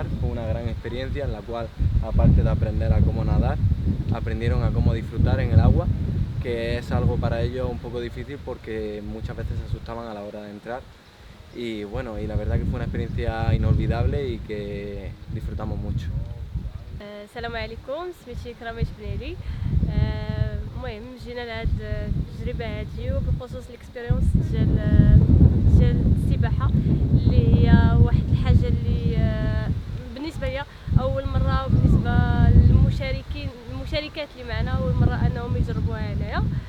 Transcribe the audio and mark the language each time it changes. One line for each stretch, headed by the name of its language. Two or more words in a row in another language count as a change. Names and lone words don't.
Spanish: Fue una gran experiencia en la cual, aparte de aprender a cómo nadar, aprendieron a cómo disfrutar en el agua, que es algo para ellos un poco difícil porque muchas veces se asustaban a la hora de entrar. Y bueno, y la verdad que fue una experiencia inolvidable y que disfrutamos mucho.
Arabic: السلام عليكم، سميتي كراميش بنيلي. المهم جينا لهاد التجربه هادي وبخصوص الاكسبيريونس ديال السباحه اللي هي واحد الحاجه اللي بالنسبه لي اول مره وبالنسبه للمشاركات اللي معنا اول مره انهم يجربوها هنايا.